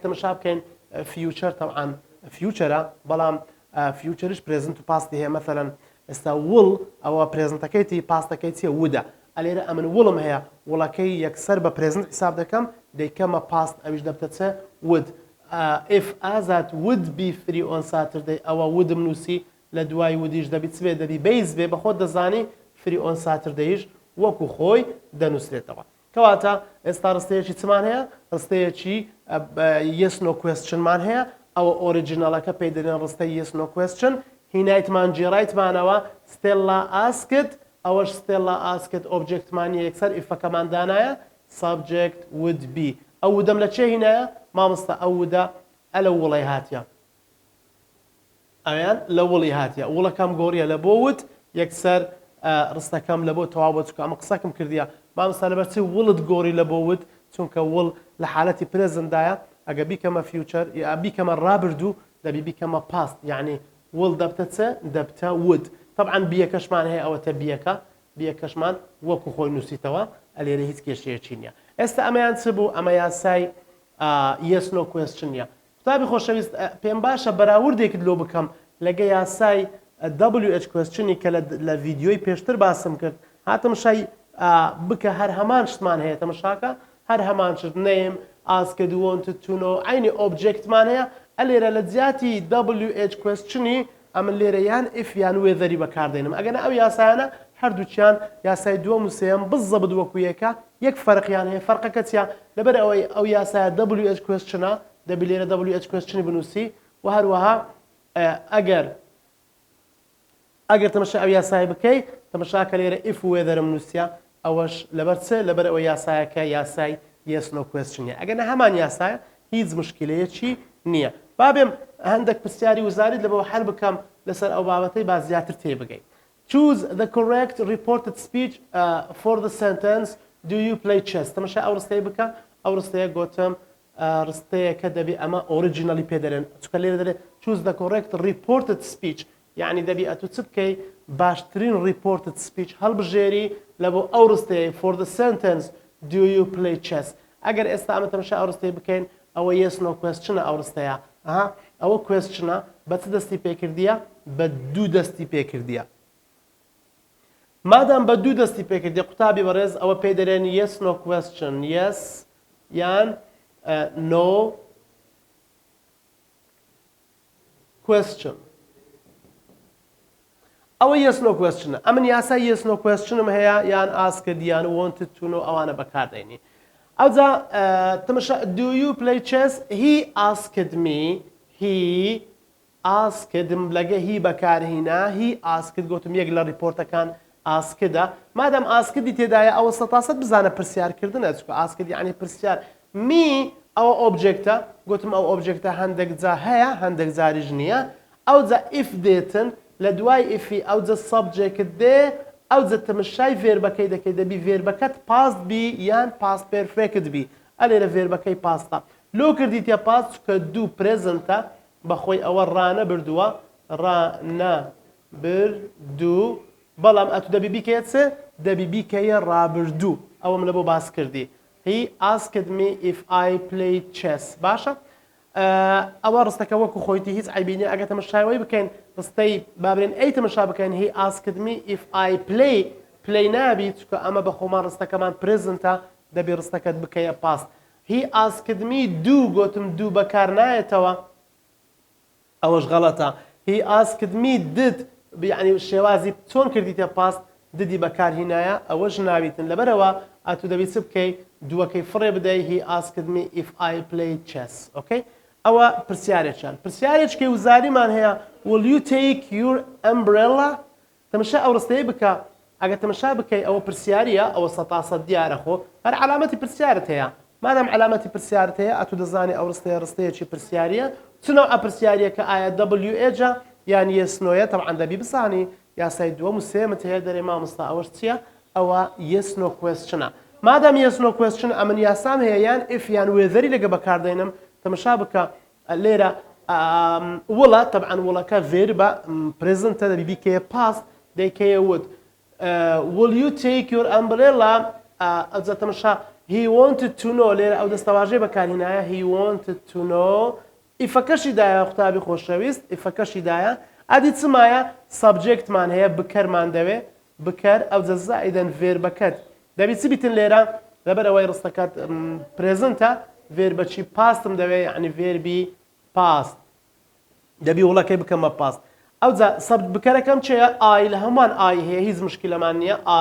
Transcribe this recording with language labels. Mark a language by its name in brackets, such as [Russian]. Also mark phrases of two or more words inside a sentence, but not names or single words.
[Central Kurdish] تەماشا بکەین فیوچر طبعا فیوچرە بەڵام فیوچرش پرێزنت و پاستی هەیە مەثەلەن ئێستا وڵ ئەوە پرێزنتەکەیتی پاستەکەی چیە ودا ئەلێرە ئەمن وڵم هەیە وڵەکەی یەکسەر بە پرێزنت حساب دەکەم دەیکەمە پاست ئەویش دەبتە چێ ود [English] if ئازاد would be free on Saturday [Central Kurdish] ئەوە ودم نووسی لە دوای ودیش دەبی چبێ دەبی بەیز بێ بە خۆت دەزانی [English] free on Saturday [Central Kurdish] ش وەکو خۆی دەنووسرێتەوە کەواتە ئێستا ڕستەیەکی چمان هەیە ڕستەیەکی [English] yes no question [Central Kurdish] مان هەیە ئەوە ئۆریجینەڵەکە پێی دەرێن ڕستەی [English] yes no question [Central Kurdish] هینایتمان جێڕایتمانەوە [English] Stella asked [Central Kurdish] ئەوەش [English] Stella asked [Central Kurdish] ئۆبجێکتمانی یەکسەر ئیفەکەمان دانایە [English] subject would be [Central Kurdish] ئەو ودەم لە چێ هینایە مامۆستا ئەو ودا ئەلە وڵی هاتیە ئەویان لە وڵی هاتیە وڵەکەم گۆڕیە لە بۆ وت یەکسەر ڕستەکەم لە بۆ تەواو بۆ چکە ئەمە قسەکەم کردیە مامۆستا لەبەرچی وڵت گۆڕی لە بۆ وت چونکە وڵ لە حالەتی پرێزندایە ئەگە بیکەمە فیوچر یا بیکەمە ڕابردوو دەبی بیکەمە پاست یعنی وڵ دەبتە چە دەبتە ود طبعا بیەکەشمان هەیە ئەوەتە بیەکەشمان وەکو خۆی نووسیتەوە ئەلێرە هیچ کێشەیەکی نییە ئێستا ئەمەیان چ بوو ئەمە یاسای [English] yes no question [Central Kurdish] نیە قوتابی خۆشەویست پێم باشە بەراوردێکت لۆ بکەم لەگە یاسای [English] WH question [Central Kurdish] ی کە لە ڤیدیۆی پێشتر باسم کرد هاتم شای بکە هەر هەمان شتمان هەیە تەماشاکە هەر هەمان شت [English] name asked wanted to know [Central Kurdish] عینی ئۆبجێکتمان هەیە ئەلێرە لە جیاتی [English] WH question [Central Kurdish] ی ئەمن لێرە یان if یان وێذەری بەکاردێنم ئەگەنە ئەو یاسایانە هەردووچیان یاسای دووەم و سێم بزەبت وەکو یەکە یەک فەرقیان هەیە فەرقەکە چیە لەبەر ئەوەی ئەو یاسایە [English] WH question [Central Kurdish] ە دەبی لێرە WH questionی بنووسی و هەروەها ئەگەر تەمەشا ئەو یاسای بکەی تەمەشاکە لێرە if و وێذەرم نووسیە ئەوەش لەبەر چ لەبەر ئەوە یاسایەکە یاسای [English] yes no question [Central Kurdish] یە ئەگەنە هەمان یاسایە هیچ مشکلەیەکی نییە بابێم هەندێک پرسیاری وزاریت لەبەوە هەر بکەم لەسەر ئەو بابەتەی با زیاتر تێبگەین [English] choose the correct reported speech for the sentence do you play chess [Central Kurdish] تەماشا ئەو ڕستەیە بکە ئەو ڕستەیە گوتم ڕستەیەکە دەبی ئەمە ئۆریجینەلی پێ دەرێن چکە لێرە دەرێت [English] choose the correct reported speech [Central Kurdish] یعنی دەبی ئەتو چ بکەی باشترین [English] reported speech [Central Kurdish] هەڵبژێری لە بۆ ئەو ڕستەیە [English] for the sentence do you play chess [Central Kurdish] ئەگەر ئێستا ئەمە تەماشا ئەو ڕستەیە بکەین ئەوە [English] yes no question [Central Kurdish] ە ئەو ڕستەیە ئەوە questionە بە چ دەستی پێکردیە بە دوو دەستی پێکردیە مادام بە دوو دەستی پێکردی قوتابی بەڕێز ئەوە پێی دەرێن [English] yes no question [Central Kurdish] yes یان [English] no question [Central Kurdish] ئەوە [English] yes no question [Central Kurdish] ئەمن یاسای [English] yes no question [Central Kurdish] م هەیە یان asked یان [English] wanted to know [Central Kurdish] ئەوانە بەکاردێنی ئەوجا تەماشا [English] do you play chess he asked me he asked [Central Kurdish] لەگە هی بەکارهینا [English] he asked [Central Kurdish] گوتم یەک لە ریپۆرتەکان ئاسکدا مادام ئاسکدی تێدایە ئەوە 100% بزانە پرسیارکردنە چکە ئاسکد یعنی پرسیار می ئەوە ئۆبجێکتە گوتم ئەو ئۆبجێکتە هەندێک جا هەیە هەندێک جاریش نییە ئەوجا if دێتن لە دوای ئیفی ئەوجا سەبجێکت دێ ئەوجا تەمەشای ڤێربەکەی دەکەی دەبی ڤێربەکەت پاست بی یان پاست پێرفێکت بی ئەلێرە ڤێربەکەی پاستە لۆ کردیتە پاست چکە دوو پرێزنتە بەخۆی ئەوە ڕانە بردووە ڕانەبردوو بەڵام ئەتو دەبی بیکەیە چ دەبی بیکەیە ڕابردوو ئەوەم لە بۆ باس کردی [English] He asked me if I played chess [Central Kurdish] باشە ئەوە ڕستەکە وەکو خۆیتی هیچ عیبینی ئەگە تەمەشایەوەی بکەین ڕستەی بابرێن ئەی تەمەشا بکەین [English] He asked me if I play [Central Kurdish] نابی چکە ئەمە بە خۆمان ڕستەکەمان پرێزنتە دەبی ڕستەکەت بکەیە پاست [English] He asked me do [Central Kurdish] گوتم دوو بەکار نایەتەوە ئەوەش غەڵەتە [English] He asked me did [Central Kurdish] یعنی شێوازی چۆن کردیتە پاست ددی بەکار هینایە ئەوەش ناویتن لەبەرەوە ئەتو دەبیت چ بکەی دووەکەی فڕێ بدەی [English] He asked me if I played chess okay [Central Kurdish] ئەوە پرسیارێکیان پرسیارێککەی وزاریمان هەیە [English] Will you take your umbrella [Central Kurdish] تەمەشا ئەو ڕستەیە بکە ئەگە تەمەشا بکەی ئەوە پرسیاریە ئەوە سەتاسەد دیارە خۆ هەر علامەتی پرسیارت هەیە مادام علامەتی پرسیارت هەیە ئەتو دەزانی ئەو ڕستەیەکی پرسیاریە چنەوە ئە پرسیاریە کە ئایا WH یان یسنۆیە تەبعاً دەبی بزانی یاسای دووەم و سێمت هەیە دەرێ مامۆستا ئەوەش چییە ئەوە [English] yes no question [Central Kurdish] مادام [English] yes no question [Central Kurdish] ئەمن یاسام هەیە یان if یان وێذەری لەگە بەکاردێنم تەمەشا بکە لێرە وڵە تەبعاً وڵەکە ڤێربە پرێزنتە دەبی بیکەیە past دەیکەیە [English] would will you take your umbrella [Central Kurdish] ئەجا تەمەشا [English] he wanted to know [Central Kurdish] لێرە ئەو دەستەواژەی بەکارهێنایە [English] he wanted to know [Central Kurdish] ئیفەکەشی دایە قوتابی خۆشەویست ئیفەکەشی دایە ئەدی چمایە سەبجێکتمان هەیە بکەرمان دەوێ بکەر ئەو جەزائیدەن ڤێربەکەت دەبی چ بیتن لێرە لەبەرەوەی ڕستەکەت پرێزنتە ڤێربەچی پاستم دەوێ یعنی ڤێربی پاست دەبی وڵەکەی بکەمە پاست ئەوجا سەب بکەرەکەم چێە ئای لە هەمان ئای هەیە هیچ مشکلەمان نییە